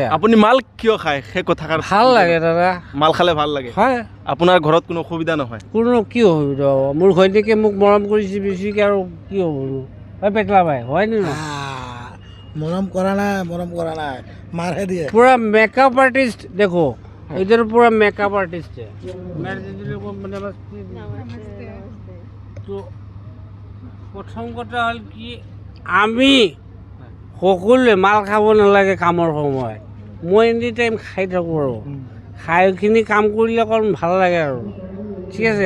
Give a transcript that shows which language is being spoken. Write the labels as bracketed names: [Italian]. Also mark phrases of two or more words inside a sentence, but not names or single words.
[Assamese] আপুনি মাল কিয় খায় সেই কথা? ভাল লাগে দাদা, মাল খালে ভাল লাগে। হয়। আপোনাৰ ঘৰত কোনো অসুবিধা নহয়? কোনো কি অসুবিধা হ'ব? মোৰ ঘৈণীয়েকে মোক মৰম কৰিছে বেছিকৈ, আৰু কি হ'ব? হয় পেটলা ভাই, হয়নে নহয়? মৰম কৰা নাই, মাৰহে দিয়ে। [Hindi] पूरा [English] makeup artist [Hindi] देखो, इधर पूरा [English] makeup artist [Hindi] है। [Assamese] তো প্ৰথম কথা হ'ল কি, আমি সকলোৱে মাল খাব নালাগে কামৰ সময়ত। মই [English] any time [Assamese] খাই থাকোঁ, আৰু খাইখিনি কাম কৰিলে অকণ ভাল লাগে আৰু, ঠিক আছে?